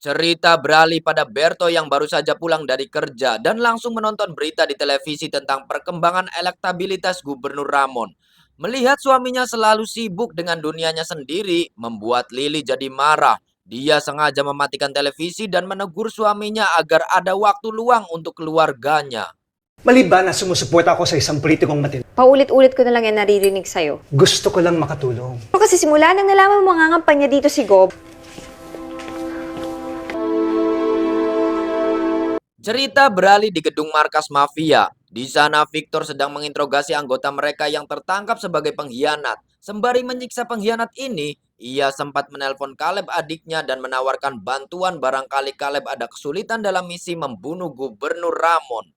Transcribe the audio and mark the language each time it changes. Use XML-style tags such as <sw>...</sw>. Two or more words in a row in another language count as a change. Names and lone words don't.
<id>Cerita beralih pada Berto yang baru saja pulang dari kerja dan langsung menonton berita di televisi tentang perkembangan elektabilitas Gubernur Ramon. Melihat suaminya selalu sibuk dengan dunianya sendiri, membuat Lili jadi marah. Dia sengaja mematikan televisi dan menegur suaminya agar ada waktu luang untuk keluarganya.</id> <tl>Maliban na sumusuporta ako sa isang politikong matino. Paulit-ulit ko na lang yan naririnig sa'yo. Gusto ko lang makatulong. Pero kasi simula nang nalaman mo mangangampanya dito si Gob,</tl> <id>Cerita beralih di gedung markas mafia. Di sana Victor sedang menginterogasi anggota mereka yang tertangkap sebagai pengkhianat. Sembari menyiksa pengkhianat ini, ia sempat menelpon Caleb adiknya dan menawarkan bantuan barangkali Caleb ada kesulitan dalam misi membunuh Gubernur Ramon.</id>